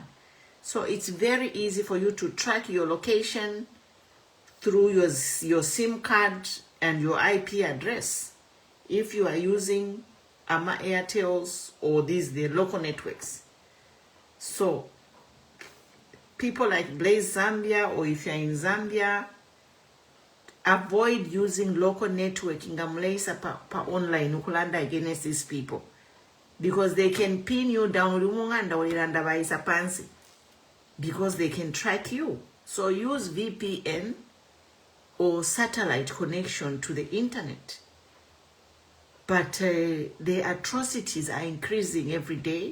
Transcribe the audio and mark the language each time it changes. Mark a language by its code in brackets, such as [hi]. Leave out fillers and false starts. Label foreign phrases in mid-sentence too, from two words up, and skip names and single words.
[en] So it's very easy for you to track your location through your SIM card and your IP address. If you are using ama Airtels or the local networks. So people like Blaze Zambia, or if you're in Zambia, avoid using local networking [bem] pa online ukulanda [en] against these people, because they can pin you down because they can track you. So use VPN or satellite connection to the internet. But the atrocities are increasing every day.